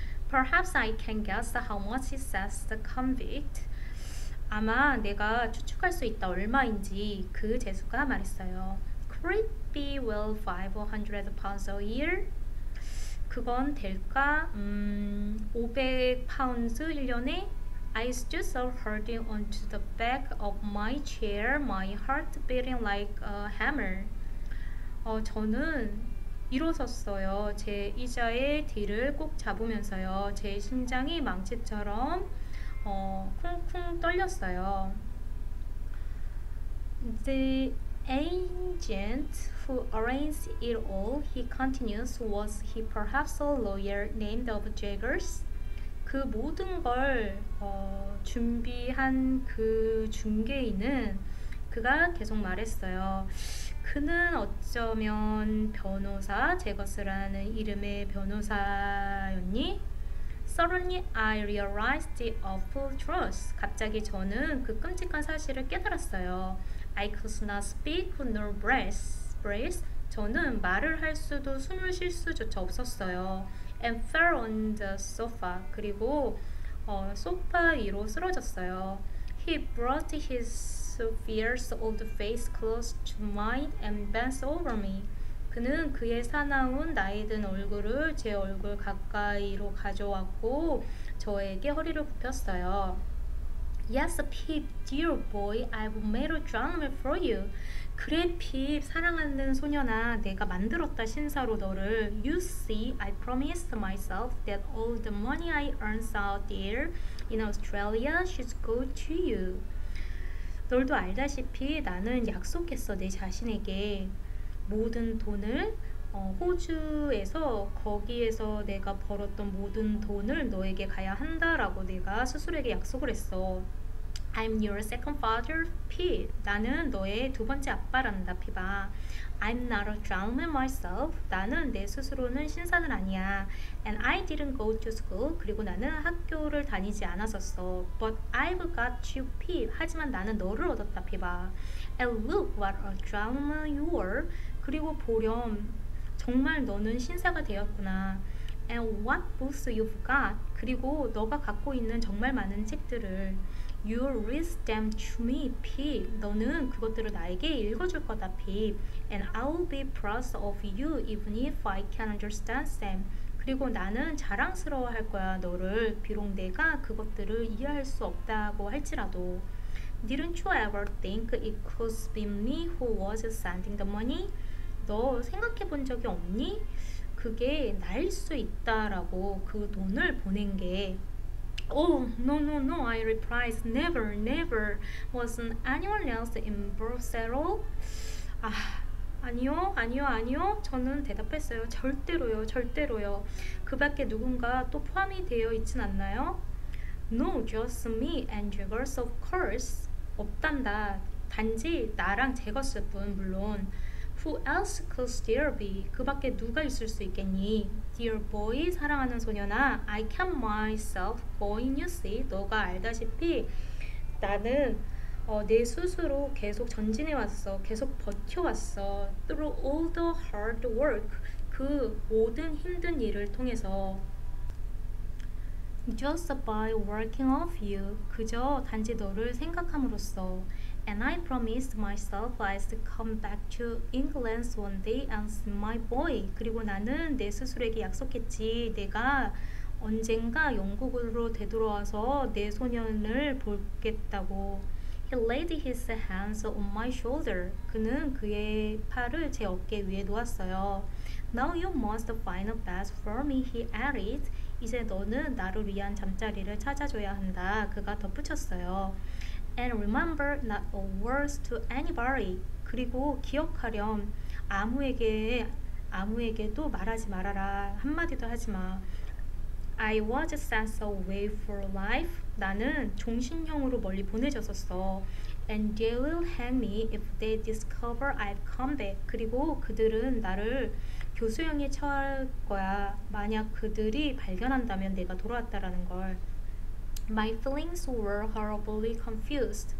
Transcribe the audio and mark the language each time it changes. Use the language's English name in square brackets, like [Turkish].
[English] Perhaps I can guess how much it says the convict. [Korean] 아마 내가 추측할 수 있다 얼마인지 그 재수가 말했어요. [English] Could it be well 500 pounds a year? [Korean] 그건 될까? 500파운드 1년에? [English] I stood so holding onto the back of my chair, my heart beating like a hammer. [Korean] 저는 일어섰어요. 제 의자의 뒤를 꼭 잡으면서요. 제 심장이 망치처럼 쿵쿵 떨렸어요. [English] The agent who arranged it all, he continues, was he perhaps a lawyer named of Jaggers? [Korean] 그 모든 걸 준비한 그 중개인은 그가 계속 말했어요. 그는 어쩌면 변호사, 제거스라는 이름의 변호사였니? [English] Suddenly I realized the awful truth. [Korean] 갑자기 저는 그 끔찍한 사실을 깨달았어요. [English] I could not speak nor breathe. [Korean] 저는 말을 할 수도 숨을 쉴 수조차 없었어요. [English] And fell on the sofa. [Korean] 그리고 소파 위로 쓰러졌어요. [English] He brought his fierce old face close to mine and bent over me. [Korean] 그는 그의 사나운 나이 든 얼굴을 제 얼굴 가까이로 가져왔고 저에게 허리를 굽혔어요. [English] Yes, Pip, dear boy, I've made a gentleman for you. [Korean] 그래, 핍, 사랑하는 소년아, 내가 만들었다 신사로 너를. [English] You see, I promised myself that all the money I earn out there in Australia should go to you. [Korean] 널도 알다시피 나는 약속했어 내 자신에게 모든 돈을 호주에서 거기에서 내가 벌었던 모든 돈을 너에게 가야 한다라고 내가 스스로에게 약속을 했어. [English] I'm your second father, Pete. [Korean] 나는 너의 두 번째 아빠란다, 피바. [English] I'm not a gentleman myself. [Korean] 나는 내 스스로는 신사는 아니야. [English] And I didn't go to school. [Korean] 그리고 나는 학교를 다니지 않았었어. [English] But I've got you, Pete. [Korean] 하지만 나는 너를 얻었다, 피바. [English] And look what a gentleman you are. [Korean] 그리고 보렴, 정말 너는 신사가 되었구나. [English] And what books you've got. [Korean] 그리고 너가 갖고 있는 정말 많은 책들을 [English] You'll read them to me, Pip. [Korean] 너는 그것들을 나에게 읽어줄 거다, Pip. [English] And I'll be proud of you even if I can't understand them. [Korean] 그리고 나는 자랑스러워할 거야, 너를. 비록 내가 그것들을 이해할 수 없다고 할지라도. [English] Didn't you ever think it could be me who was sending the money? [Korean] 너 생각해 본 적이 없니? 그게 나일 수 있다라고 그 돈을 보낸 게 [English] Oh, no, I replied, never. Wasn't anyone else involved at all? [Korean] 아니요. 저는 대답했어요. 절대로요. 그 밖에 누군가 또 포함이 되어 있진 않나요? [English] No, just me and Jaggers, of course. [Korean] 없단다. 단지 나랑 제거스 뿐, 물론. [English] Who else could there be? [Korean] 그 밖에 누가 있을 수 있겠니? [English] Dear boy, [Korean] 사랑하는 소년아, [English] I kept myself going, you see. [Korean] 너가 알다시피 나는 내 스스로 계속 전진해왔어. 계속 버텨왔어. [English] Through all the hard work. [Korean] 그 모든 힘든 일을 통해서 [English] Just by working of you. [Korean] 그저 단지 너를 생각함으로써 [English] And I promised myself I'd come back to England one day and see my boy. [Korean] 그리고 나는 내 스스로에게 약속했지. 내가 언젠가 영국으로 되돌아와서 내 소년을 보겠다고. [English] He laid his hands on my shoulder. [Korean] 그는 그의 팔을 제 어깨 위에 놓았어요. [English] Now you must find a bed for me, he added. [Korean] 이제 너는 나를 위한 잠자리를 찾아줘야 한다. 그가 덧붙였어요. [English] And remember not a word to anybody. [Korean] 그리고 기억하렴. 아무에게도 말하지 말아라. 한마디도 하지 마. [English] I was sent away for life. [Korean] 나는 종신형으로 멀리 보내졌었어. [English] And they will hang me if they discover I've come back. [Korean] 그리고 그들은 나를 교수형에 처할 거야. 만약 그들이 발견한다면 내가 돌아왔다라는 걸. [English] My feelings were horribly confused.